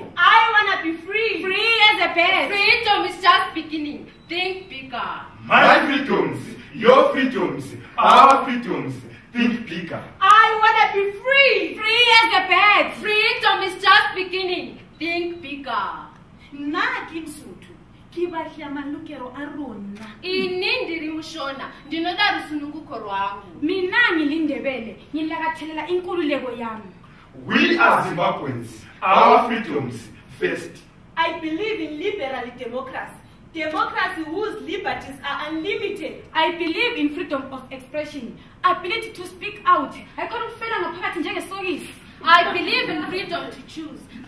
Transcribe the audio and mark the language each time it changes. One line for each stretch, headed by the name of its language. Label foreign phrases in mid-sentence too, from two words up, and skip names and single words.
English: I want to be free. Free as a bird. Freedom is just beginning. Think bigger. My freedoms, your freedoms, our freedoms. Think bigger. I want to be free. Free as a bird. Freedom is just beginning. Think bigger.
Shona: Inindiri mushona ndinoda rusununguko rwangu.
North Ndebele: Mina ngilindebele ngilakathelela inkululeko yami.
English: We are Zimbabweans. Our freedoms first. I believe in liberal democracy. Democracy whose liberties are unlimited. I believe in freedom of expression, ability to speak out. I believe in freedom to choose.